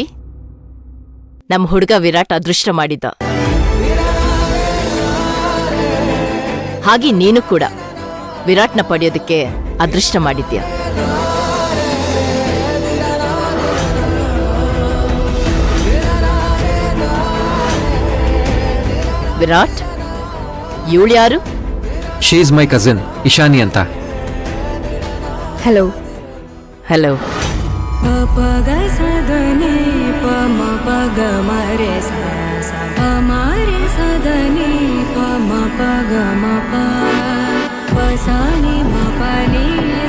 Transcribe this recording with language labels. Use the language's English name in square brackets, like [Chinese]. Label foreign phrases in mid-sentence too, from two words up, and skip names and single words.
[Kannada] ನಮ್ ಹುಡುಗ ವಿರಾಟ್ ಅದೃಷ್ಟ ಮಾಡಿದ್ದ, ಹಾಗೆ ನೀನು ಕೂಡ ವಿರಾಟ್ನ ಪಡೆಯೋದಕ್ಕೆ ಅದೃಷ್ಟ ಮಾಡಿದ್ಯಾ. ವಿರಾಟ್, ಇವಳು ಯಾರು? [English] She is my cousin Ishani ಅಂತ. [Kannada] ಹಲೋ. ಹಲೋ. ಪಗ ಸದನಿ ಪಮ ಪಗ ಮರೆ ಸ ಮರೆ ಸದನಿ ಪಮ ಪಗ ಮ ಪ ಸಾನಿ ಮ ಪನಿ